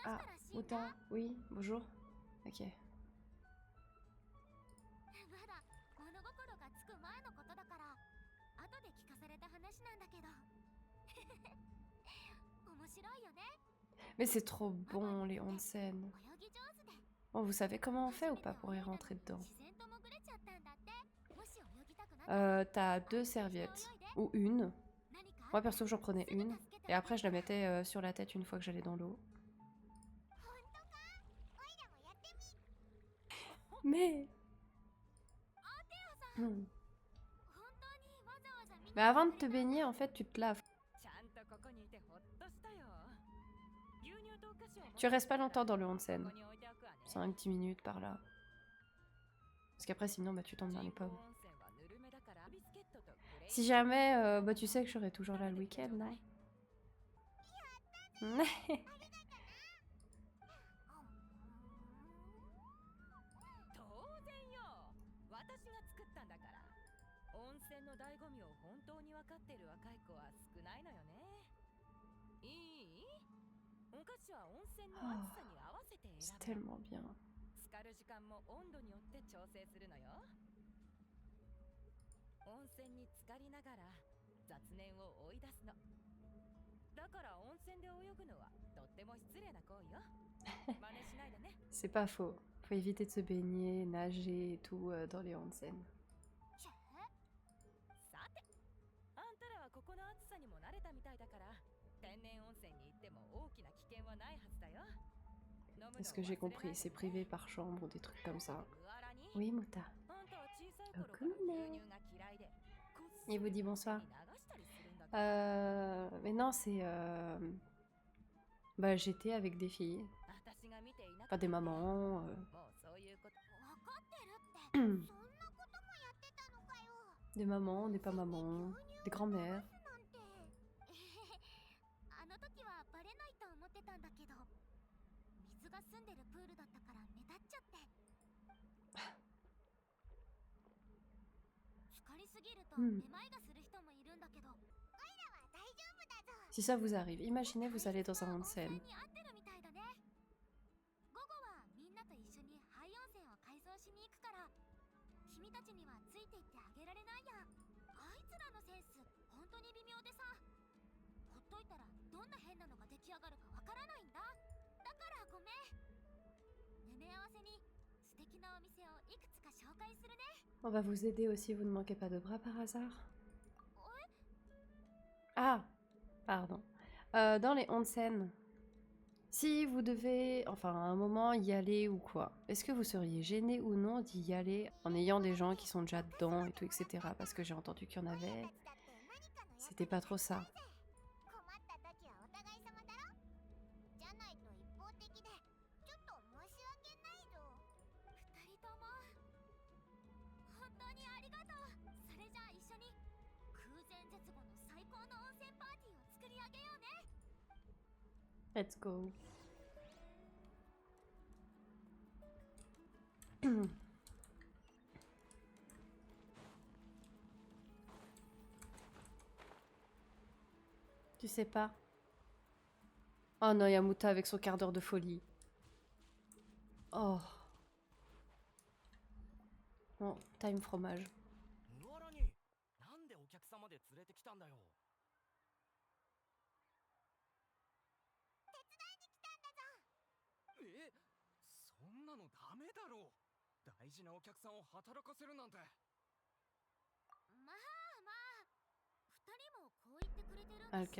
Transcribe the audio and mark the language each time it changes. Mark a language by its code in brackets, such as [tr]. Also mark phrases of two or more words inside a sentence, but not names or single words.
[ja] Ah, らしいんだ。 [fr] Uta, oui, bonjour. Ok. [ja] まだ物心がつく前のことだから後で聞かされた話なんだけど面白いよね。 [fr] Mais c'est trop bon les onsen. [ja] 泳ぎ上手で [fr] Bon, vous savez comment on fait ou pas pour y rentrer dedans? [ja] 自然と潜れちゃったんだって。もし泳ぎたくなったら [fr] T'as 2 serviettes. Ou une. [ja] 何かあ [fr] Moi [ja] ったら [fr] perso j'en prenais [ja] すぐ [fr] une. [ja] 助けて [fr] Et après je la mettais sur la tête une fois que j'allais dans l'eau. [ja] 本当か？おいらもやってみ。 [fr] Mais... [ja] アテアさん、 [fr] Non. [ja] 本当にわざわざ見に [fr] Mais avant de te baigner en fait tu te laves. [ja] ちゃんとここにいてほっとしたよ。牛乳とお菓子を持って [fr] Tu restes pas longtemps dans le onsen. [ja] ここに置いておくわね。 [fr] 5-10 minutes par là. Parce qu'après sinon bah tu tombes dans les [ja] 人工 [fr] pommes. [ja] 温泉はぬるめだからビスケットとグレー [fr] Si jamais, bah tu sais que je serai toujours là le week-end, là. [ja] 当然よ。私が作ったんだから。温泉の醍醐味を本当に分かっている若い子は少ないのよね。いい？お菓子は温泉の暑さに合わせて [fr] C'est [ja] 選ぶ。 [fr] tellement bien. [ja] 浸かる時間も温度によって調整するのよ。温泉に浸かりながら雑念を追い出すの。だから温泉で泳ぐのはとっても失礼な行為よ。真似しないでね。 [fr] C'est pas faux. Faut éviter de se baigner, nager et tout dans les onsen. [ja] チェさて、あんたらはここの暑さにも慣れたみたいだから、天然温泉に行っても大きな危険はないはずだよ。飲むのを [fr] Est-ce que j'ai [ja] 忘れないで [fr] compris? C'est [ja] ね。 [fr] privé par chambre ou des trucs comme ça. [ja] ムアラに [fr] Oui, Mouta. [ja] あんたは小さい頃から牛乳が嫌いで、こっそり [fr] Il vous dit bonsoir. [ja] 流したりするんだけど、 [fr] Mais non, c'est... Bah j'étais avec des filles. [ja] 私が見ていなか [fr] Pas [ja] った [fr] des mamans. [ja] もうそういうこと。分かってるってそんなこともやってたのかよ。 [fr] Des mamans, des pas mamans. Des grands-mères. [ja] なんてあの時はバレないと思ってたんだけど、水が澄んでるプールだったから目立っちゃって。浸かりすぎるとめまいがする人もいるんだけど、おいらは大丈夫だぞ。 [fr] Si ça vous arrive, imaginez vous allez dans un onsen. [ja] に合ってるみたいだね。午後はみんなと一緒に廃温泉を改造しに行くから、君たちにはついていってあげられないや。あいつらのセンス本当に微妙でさ、ほっといたらどんな変なのが出来上がるかわからないんだ。だからごめん。埋め合わせに素敵なお店をいくつか紹介するね。 [fr] On va vous aider aussi, vous ne manquez pas de bras par hasard? [ja] え [fr] Ah, pardon. Dans les onsen, si vous devez, enfin à un moment y aller ou quoi, est-ce que vous seriez gêné ou non d'y aller en ayant des gens qui sont déjà dedans et tout, etc. Parce que j'ai entendu qu'il y en avait. C'était pas trop ça. [ja] 困った時はお互い様だろ。じゃないと一方的でちょっと申し訳ないぞ。二人とも本当にありがとう。それじゃあ一緒に空前絶後の最高の温泉パーティーを作り上げようね。 [en] Let's go. [fr] Tu sais pas? Oh non, Yamuta avec son quart d'heure de folie. Oh. Bon, time fromage. [ja] 野原になんでお客様で連れてきたんだよ。え、そんなのダメだろう。大事なお客さんを働かせるなんて。まあまあ、二人もこう言ってくれてるんだし